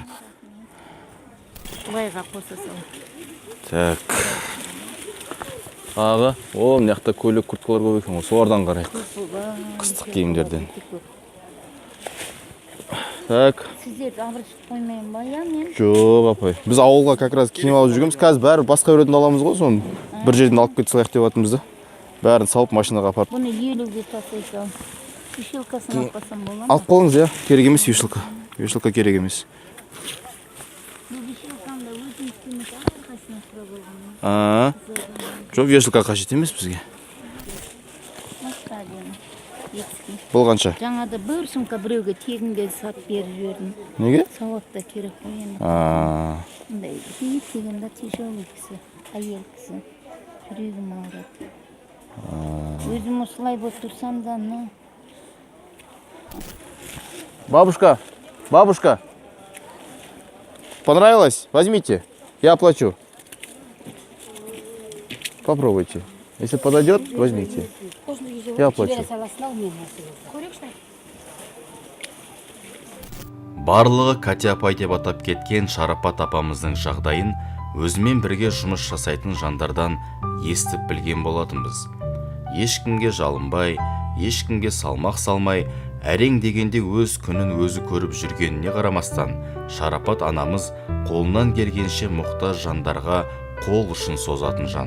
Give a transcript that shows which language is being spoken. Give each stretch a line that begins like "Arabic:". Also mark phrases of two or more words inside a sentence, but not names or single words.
Kazakh: Былайға қоса сал. Так. Аға, о, мына жақта көйлек курткалар көп екен ғой. Солардан қарайық. Қыстық киімдерден. Так. Сіздерді абыржып қоймайын ба, я мен? Жоқ, апай. Біз ауылға
Russian: как раз
Kazakh: киініп алып жүргенбіз. Қазір бәрі басқа біреуден аламыз ғой, соны бір жерден алып кете салайық деп жатырмыз да. Бәрін салып машинаға апарып. Бұны 50-ге тастай сал. Вешилкасын алып қасам бола ма? Алып қалыңыз, я. Керек емес вешилка. Вешилка керек емес. Бұл вешилкамда өзім істемес әрқайсына сұра болған. Жоқ, вешилка қажет емес бізге. Бұл қанша? Жаңада бір сумка біреуге тегінге сатып беріп жібердім. Неге? Сауатта керек қой енді. Мындай тегінде тяжелый кісі, әйел кісі. Жүрегім ауырады. Өзім осылай болып тұрсам да, ну.
Russian: Бабушка, бабушка. Понравилось? Возьмите. Я оплачу. Попробуйте. Если подойдет, возьмите. Я оплачу.
Kazakh: Барлығы Катя апай деп атап кеткен Шарапат апамыздың жағдайын өзімен бірге жұмыс жасайтын жандардан естіп білген болатынбыз. Ешкімге жалынбай, ешкімге салмақ салмай, әрең дегенде өз күнін өзі көріп жүргеніне қарамастан, Шарапат анамыз қолынан келгенше мұқтаж жандарға қол ұшын созатын жан.